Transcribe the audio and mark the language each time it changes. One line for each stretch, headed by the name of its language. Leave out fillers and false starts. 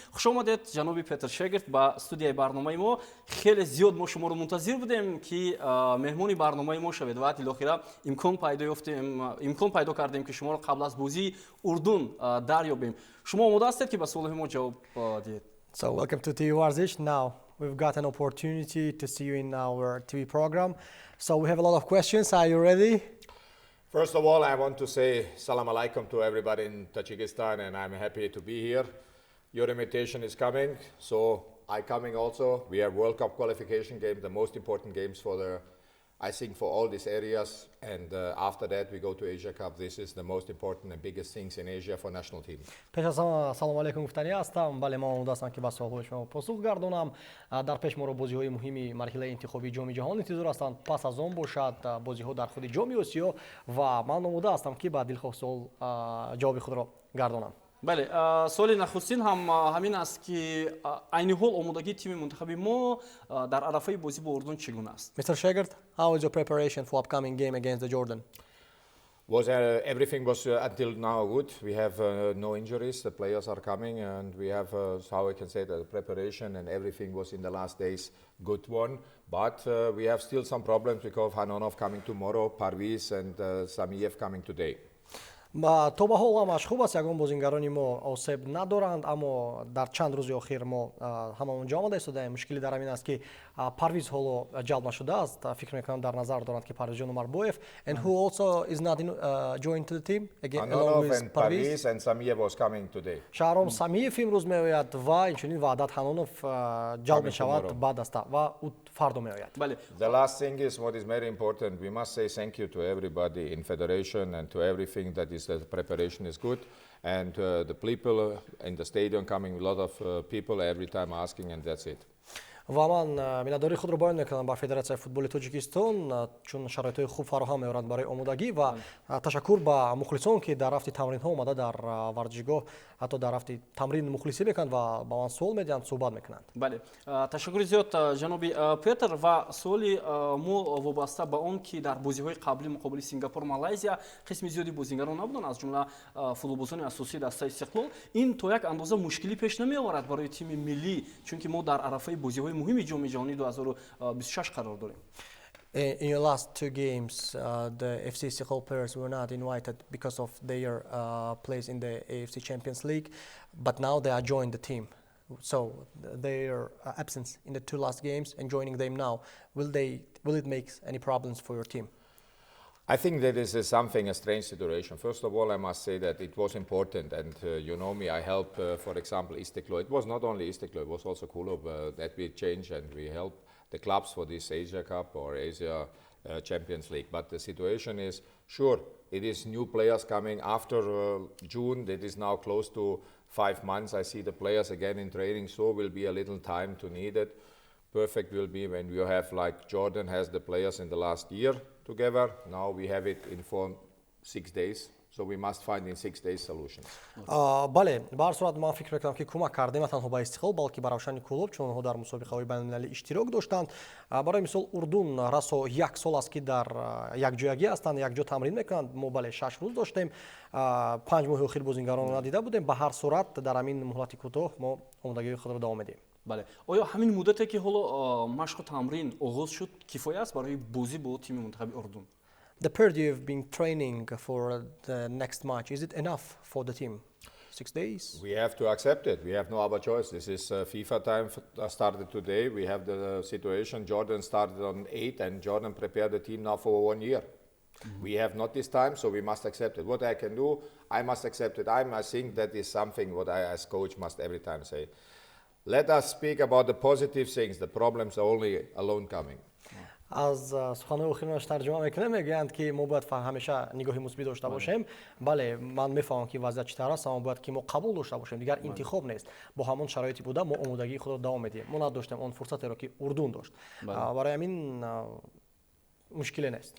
Tajik: Хуш омадед ҷаноби ПЕТР ШЕГРТ ба студияи барномаи мо. Хеле зиёд мо шуморо мунтазир будем ки меҳмони барномаи мо шавед ва илохира имкон пайдо кардем ки шуморо қабл аз бозии Урдун дарёбем. Шумо омода ҳастед ки ба суолҳои мо ҷавоб диҳед?
English: So welcome to TV Varzish. Now we've got an opportunity to see you in our TV program. So we have a lot of questions. Are you ready? First of all, I want to say salam alaikum to everybody in Tajikistan, and I'm happy to be here. Your invitation is coming, so I coming also. We have World Cup qualification game, the most important games I think for all these areas, and after that we go to Asia Cup. This is the most important and biggest things in Asia for national team.
Tajik: Пеш аз ҳама салому алайкум гуфтанӣ ҳастам. Бале ман омода ҳастам ки ба суолҳои шумо посух гардонам. Дар пеш моро бозиҳои муҳими марҳилаи интихобии ҷоми ҷаҳон интизор ҳастанд. Пас аз он бошад бозиҳо дар худи ҷоми Осиё ва ман омода ҳастам ки ба дилхоҳ суол ҷавоби худро гардонам. бале, соли нахустин ҳам ҳамин аст ки айни ҳол омодагии тими мунтахаби мо дар арафаи бозӣ бо Урдун чӣ гуна аст?
English: Mr. Šegrt, how is your preparation for upcoming game against the Jordan? Everything was until now good. We have no injuries. The players are coming, and we have how I can say the preparation and everything was in the last days good one. But we have still some problems because Hanonov coming tomorrow, Parviz and Samiev coming today.
Tajik: То ба ҳол ҳамаш хуб аст, ягон бозингарони мо осеб надоранд, аммо дар чанд рӯзи охир мо ҳамамон ҷо омада истодаем. Мушкили дар ҳамин аст ки Парвиз ҳоло ҷалб нашудааст. Фикр мекунам дар назар доранд ки Парвизҷон Умарбоев,
English: and who also is not joined to the team again along with Parviz and Samiev was coming today.
Tajik: Шаҳром Самиев имрӯз меояд ва инчунин Ваҳдат Ҳанонов ҷалб мешавад ба даста ва ӯ фардо меояд.
English: The last thing is what is very important. We must say thank you to everybody in federation and to everything that is the preparation is good, and the people in the stadium coming, a lot of people every time asking, and that's it.
Tajik: ва ман миннатдории худро баён мекунам ба Федератсияи футболи Тоҷикистон, чун шароитҳои хуб фароҳам меоранд барои омодагӣ ва ташаккур ба мухлисон ки дар рафти тамринҳо омада дар варзишгоҳ ҳатто дар рафти тамрин мухлисӣ мекунанд ва ба ман суол медиҳанд, суҳбат мекунанд. бале, ташаккури зиёд ҷаноби Петр. ва суоли мо вобаста ба он ки дар бозиҳои қаблӣ муқобили Сингапур, Малайзия қисми зиёди бозингарон набуданд, аз ҷумла футболбозони асосии дастаи Истиқлол. Ин то як андоза мушкилӣ пеш намеоварад барои тими миллӣ, чунки мо дар арафаи бозиҳои муҳими ҷоми ҷаҳонии 2026 қарор дорем.
English: In your last two games, the FC Istiqlal players were not invited because of their place in the AFC Champions League, but now they are joined the team. So their absence in the two last games and joining them now, will it make any problems for your team? I think that is something, a strange situation. First of all, I must say that it was important, and you know me, I help, for example, Istiqlal. It was not only Istiqlal, it was also Kulub that we changed, and we help the clubs for this Asia Cup or Asia Champions League. But the situation is, sure, it is new players coming after June. That is now close to 5 months. I see the players again in training, so will be a little time to need it. Perfect will be when you have, like Jordan has the players in the last year together. Now we have it in 6 days. So we must find in 6 days solutions.
Tajik: бале бар сурат ман фикр мекунам ки кӯмак карда на танҳо ба истиқлол балки ба равшани клуб чун онҳо дар мусобиқаҳои байналмилалӣ иштирок доштанд. Барои мисол урдун расо 1 сол аст ки дар якҷоягӣ ҳастанд, якҷо тамрин мекунанд. Мо бале 6 рӯз доштем, 5 моҳи охир бозингаронро надида будем. Ба ҳар сурат дар ҳамин муҳлати кӯтоҳ мо омодагии худро давом медиҳем. бале оё ҳамин муддате ки ҳоло машқу тамрин оғоз шуд кифоя аст барои бозӣ бо тими мунтахаби урдун?
English: The period you've been training for the next match, is it enough for the team? 6 days? We have to accept it. We have no other choice. This is FIFA time started today. We have the situation. Jordan started on 8 and Jordan prepared the team now for 1 year. We have not this time, so we must accept it. What I can do, I must accept it. I think that is something what I as coach must every time say. Let us speak about the positive things. The problems are only alone coming.
Tajik: аз суханҳои охираш тарҷума мекунем, мегӯянд ки мо бояд ҳамеша нигоҳи мусбӣ дошта бошем. бале ман мефаҳмам ки вазъият чӣ тавр аст, аммо бояд ки мо қабул дошта бошем. Дигар интихоб нест. Бо ҳамон шароити буда мо омодагии худро давом медиҳем. Мо надоштем он фурсатеро ки урдун дошт. барои ҳамин мушкиле нест.